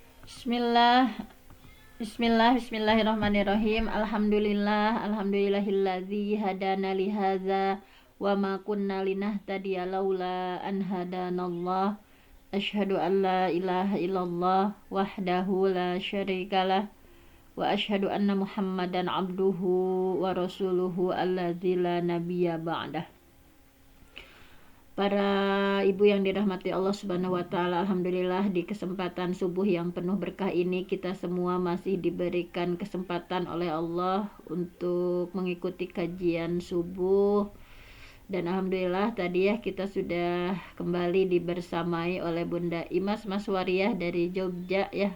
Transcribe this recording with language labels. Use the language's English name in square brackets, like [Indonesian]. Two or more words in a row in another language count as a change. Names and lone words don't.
[Arabic] بسم الله، بسم الله الرحمن الرحيم. الحمد لله الذي هدانا لهذا وما كنا لنهتدي لولا أن هدانا الله. أشهد أن لا إله إلا الله وحده لا شريك له وأشهد أن محمدا عبده ورسوله الذي لا نبي بعده. [Indonesian] Para ibu yang dirahmati Allah [Arabic] سبحانه وتعالى, [Indonesian] alhamdulillah di kesempatan subuh yang penuh berkah ini kita semua masih diberikan kesempatan oleh Allah untuk mengikuti kajian subuh. Dan alhamdulillah tadi ya kita sudah kembali dibersamai oleh Bunda Imas Maswariah dari Jogja ya.